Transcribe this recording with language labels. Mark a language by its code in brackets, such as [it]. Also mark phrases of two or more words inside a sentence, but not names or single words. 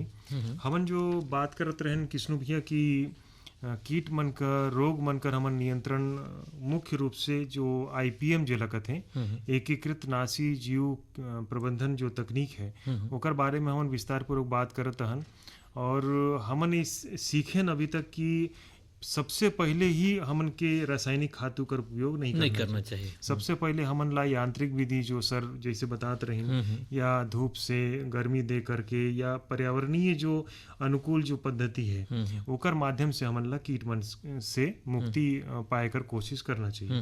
[hne] हमन जो बात करत रहन किष्णु भैया की कीट मन कर रोग मन कर हमन नियंत्रण मुख्य रूप से जो IPM जे लगत है एकीकृत नासी जीव प्रबंधन जो तकनीक है ओकर बारे में हमन विस्तार पूर्वक बात करत हन और हमन इस सीखेन अभी तक कि सबसे पहले ही हमन के रासायनिक खादों का उपयोग नहीं करना चाहिए। सबसे पहले हमन ला यांत्रिक विधि जो सर जैसे बताते रहे या धूप से गर्मी दे करके या पर्यावरणीय जो अनुकूल जो पद्धति है ओकर माध्यम से हमन ला कीट मन से मुक्ति पाए कर कोशिश करना चाहिए।